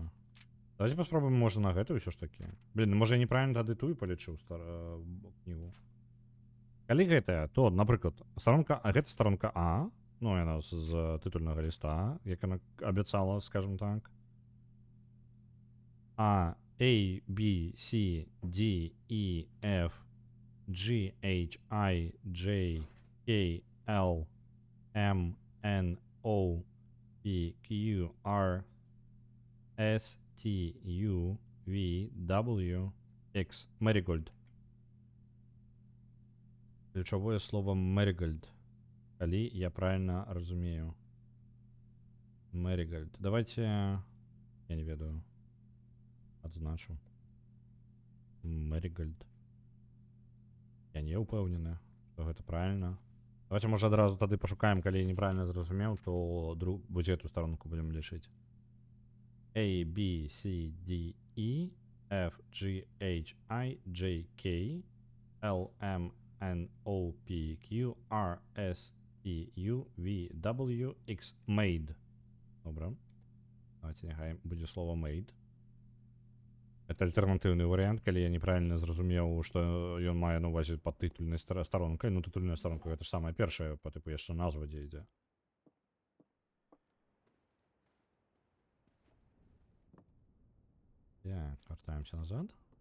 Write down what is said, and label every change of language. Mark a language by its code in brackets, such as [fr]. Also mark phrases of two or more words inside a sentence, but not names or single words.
[be] Давайте паспробуем, можа, на гэтую ўсё ж такі. Блин, можа, я неправільна тады тую палічыў кнігу. Калі гэтая, то, напрыклад, старонка, гэта старонка А, ну, яна з тытульнага ліста, як яна абяцала, скажем так. [en] А A, B, C, D, E, F, G, H, I, J, K, L, M, N, O, P, Q, R, S, T, U, V, W, X. [be] Marigold. [ru] Ключовое слово Marigold. [be] Коли я правильно разумею. Marigold. Давайте... Я не ведаю. Адзначу. Marigold. Я не упэўнены, што гэта правильно. Давайте, можа, адразу тады пашукаем, калі я неправильно зразумеў, то будзе эту сторонку будем лічыць. [en] A, B, C, D, E, F, G, H, I, J, K, L, M, N, O, P, Q, R, S, T, U, V, W, X. Made. [be] Добре. Давайте, нехай будзе слово made. Это альтернатыўны варыянт, калі я неправильно зразумеў, што ён мае на увазе пад тытульнай старонкай. Ну, тытульная старонка — гэта ж самая першая, па тыпу яшчэ назва дзе ідзе. Так, вяртаемся назад.